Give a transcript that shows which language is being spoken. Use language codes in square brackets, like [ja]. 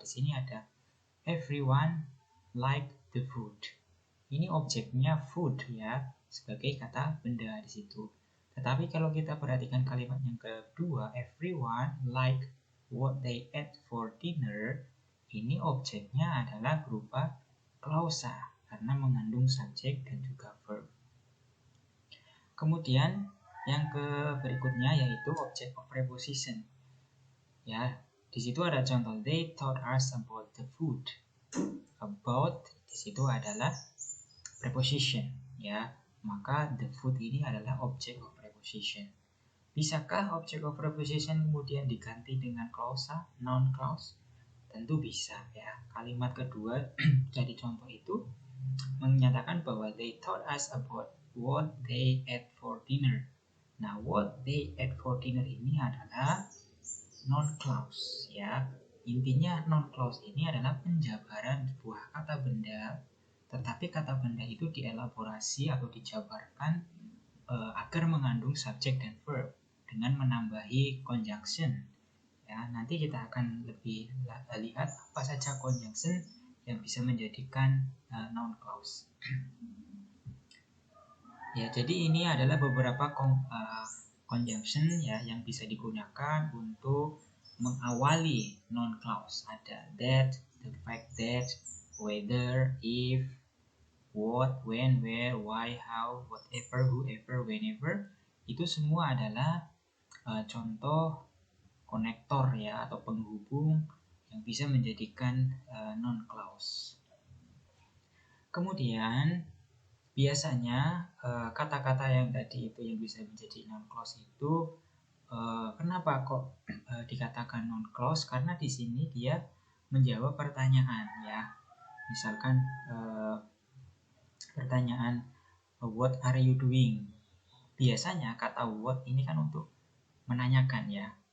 [id] Di sini ada [en] everyone like the food. [id] Ini objeknya food ya, sebagai kata benda di situ. Tetapi kalau kita perhatikan kalimat yang kedua, [en] everyone like what they ate for dinner, [id] ini objeknya adalah berupa klausa karena mengandung subjek dan juga verb. Kemudian yang berikutnya yaitu object of preposition. Ya, di situ ada contoh [en] they taught us about the food. [id] About di situ adalah preposition ya, maka the food ini adalah object of preposition. Bisakah object of preposition kemudian diganti dengan klausa, noun clause? Tentu bisa ya. Kalimat kedua dari contoh itu menyatakan bahwa [en] they taught us about what they ate for dinner. [id] Nah, [en] what they ate for dinner [id] ini adalah noun clause ya. Intinya noun clause ini adalah penjabaran sebuah kata benda, tetapi kata benda itu dielaborasi atau dijabarkan agar mengandung subjek dan verb dengan menambahi conjunction. Ya, nanti kita akan lebih lihat apa saja conjunction yang bisa menjadikan noun clause. Ya, jadi ini adalah beberapa conjunction ya yang bisa digunakan untuk mengawali noun clause. Ada [en] that, the fact that, whether, if, what, when, where, why, how, whatever, whoever, whenever. [id] Itu semua adalah contoh konektor ya atau penghubung yang bisa menjadikan noun clause. Kemudian biasanya kata-kata yang tadi itu yang bisa menjadi noun clause itu kenapa kok dikatakan noun clause? Karena di sini dia menjawab pertanyaan ya. Misalkan pertanyaan [en] what are you doing? [id] Biasanya kata what ini kan untuk menanyakan ya.